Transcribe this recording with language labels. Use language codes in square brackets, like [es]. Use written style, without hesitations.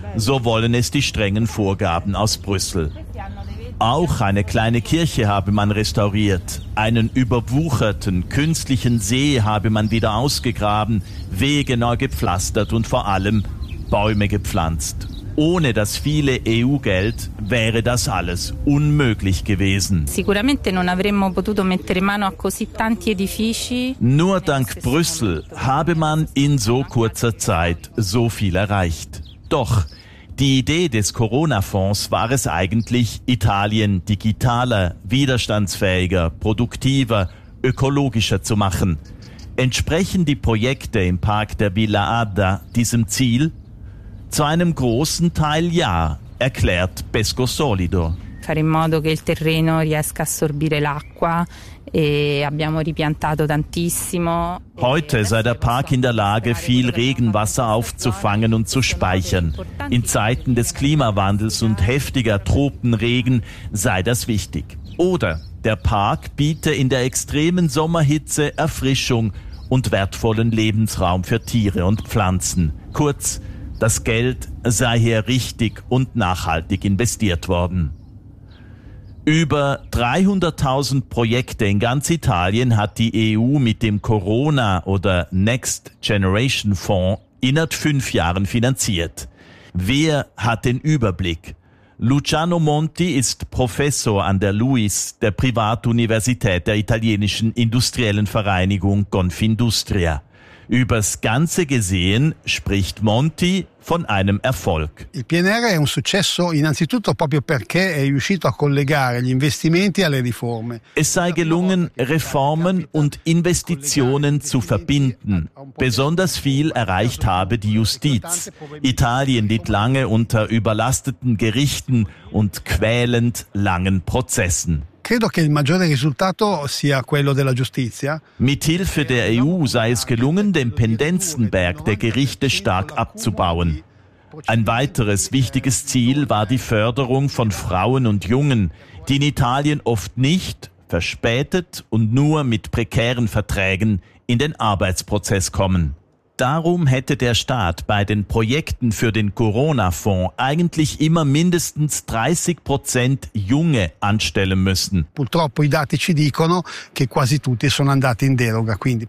[de] So wollen es die strengen Vorgaben aus Brüssel. Auch eine kleine Kirche habe man restauriert. Einen überwucherten, künstlichen See habe man wieder ausgegraben, Wege neu gepflastert und vor allem Bäume gepflanzt. Ohne das viele EU-Geld wäre das alles unmöglich gewesen. [it] Sicuramente non avremmo potuto mettere mano a così tanti edifici. [de] Nur dank Brüssel habe man in so kurzer Zeit so viel erreicht. Doch die Idee des Corona-Fonds war es eigentlich, Italien digitaler, widerstandsfähiger, produktiver, ökologischer zu machen. Entsprechen die Projekte im Park der Villa Ada diesem Ziel? Zu einem großen Teil ja, erklärt Pescosolido. [it] Fare in modo che il terreno riesca a assorbire l'acqua. [de] Heute sei der Park in der Lage, viel Regenwasser aufzufangen und zu speichern. In Zeiten des Klimawandels und heftiger Tropenregen sei das wichtig. Oder der Park biete in der extremen Sommerhitze Erfrischung und wertvollen Lebensraum für Tiere und Pflanzen. Kurz, das Geld sei hier richtig und nachhaltig investiert worden. Über 300.000 Projekte in ganz Italien hat die EU mit dem Corona- oder Next Generation Fonds innerhalb 5 Jahren finanziert. Wer hat den Überblick? Luciano Monti ist Professor an der LUIS, der Privatuniversität der italienischen industriellen Vereinigung Confindustria. Übers Ganze gesehen spricht Monti von einem Erfolg. [it] Il PNR è un successo innanzitutto proprio perché è riuscito a collegare gli investimenti alle riforme. [de] Es sei gelungen, Reformen und Investitionen zu verbinden. Besonders viel erreicht habe die Justiz. Italien litt lange unter überlasteten Gerichten und quälend langen Prozessen. [it] Credo che il maggiore risultato sia quello della giustizia. [de] Mithilfe der EU sei es gelungen, den Pendenzenberg der Gerichte stark abzubauen. Ein weiteres wichtiges Ziel war die Förderung von Frauen und Jungen, die in Italien oft nicht, verspätet und nur mit prekären Verträgen in den Arbeitsprozess kommen. Darum hätte der Staat bei den Projekten für den Corona-Fonds eigentlich immer mindestens 30% Junge anstellen müssen. [it] Purtroppo i dati ci dicono che quasi tutti sono andati in deroga, quindi